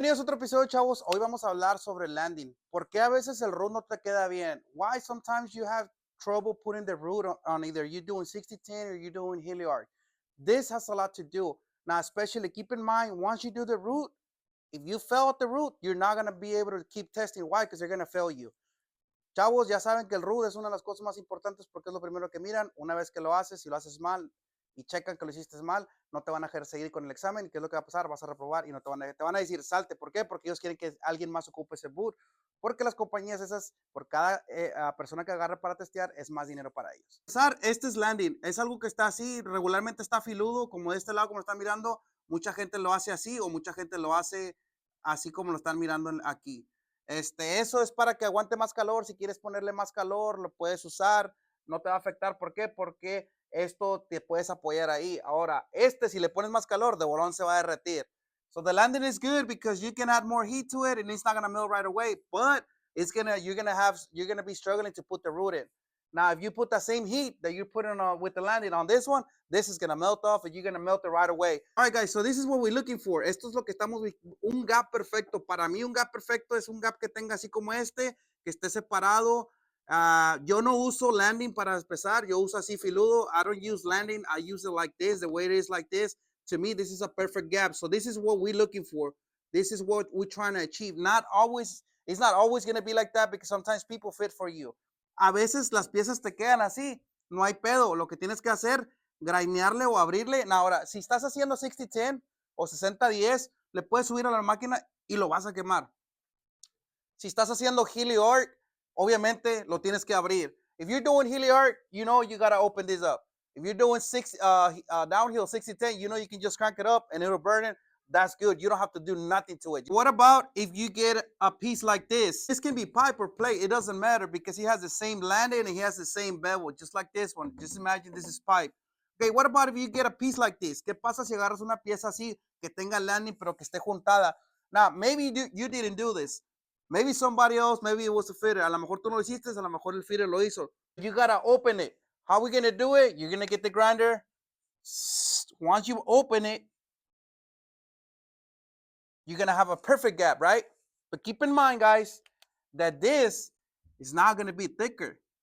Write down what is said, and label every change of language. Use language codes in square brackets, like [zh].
[es] Bienvenidos a otro episodio, chavos. Hoy vamos a hablar sobre el landing. ¿Por qué a veces el root no te queda bien? [en] Why sometimes you have trouble putting the root on either you're doing 60-10 or you're doing Hilliard. This has a lot to do. Now, especially keep in mind, once you do the root, if you fail at the root, you're not going to be able to keep testing. Why? Because they're going to fail you. [es] Chavos, ya saben que el root es una de las cosas más importantes porque es lo primero que miran. Una vez que lo haces, si lo haces mal y checan que lo hiciste mal, no te van a dejar seguir con el examen. ¿Qué es lo que va a pasar? Vas a reprobar y no te van a decir salte. ¿Por qué? Porque ellos quieren que alguien más ocupe ese boot. Porque las compañías esas, por cada persona que agarre para testear, es más dinero para ellos. Este es landing. Es algo que está así, regularmente está filudo, como de este lado, como lo están mirando. Mucha gente lo hace así o mucha gente lo hace así como lo están mirando aquí. Eso es para que aguante más calor. Si quieres ponerle más calor, lo puedes usar. No te va a afectar. ¿Por qué? Porque esto te puedes apoyar ahí. Ahora, si le pones más calor, de bolón se va a derretir. [en] So the landing is good because you can add more heat to it and it's not gonna melt right away. But you're gonna be struggling to put the root in. Now, if you put the same heat that you're putting on with the landing on this one, this is gonna melt off and you're gonna melt it right away. All right, guys, so this is what we're looking for. [es] Esto es lo que estamos, un gap perfecto. Para mí, un gap perfecto es un gap que tenga así como que esté separado. Yo no uso landing para empezar, yo uso así filudo. [en] I don't use landing, I use it like this, the way it is like this. To me, this is a perfect gap. So this is what we're looking for. This is what we're trying to achieve. It's not always going to be like that because sometimes people fit for you. [es] A veces las piezas te quedan así, no hay pedo. Lo que tienes que hacer, grainearle o abrirle. Ahora, si estás haciendo 60-10 o 60-10, le puedes subir a la máquina y lo vas a quemar. Si estás haciendo Hilliard, obviamente lo tienes que abrir. [en] If you're doing Hilliard, you know you gotta open this up. If you're doing downhill 60-10, you know you can just crank it up and it'll burn it. That's good. You don't have to do nothing to it. What about if you get a piece like this? This can be pipe or plate. It doesn't matter because he has the same landing and he has the same bevel, just like this one. Just imagine this is pipe. Okay, what about if you get a piece like this? [es] ¿Qué pasa si agarras una pieza así que tenga landing pero que esté juntada? [en] Now, maybe you didn't do this. Maybe somebody else, maybe it was a fitter. [es] A lo mejor tú no lo hiciste, a lo mejor el fitter lo hizo. [en] You gotta open it. How are we gonna do it? You're gonna get the grinder. Once you open it, you're gonna have a perfect gap, right? But keep in mind, guys, that this is not gonna be thicker.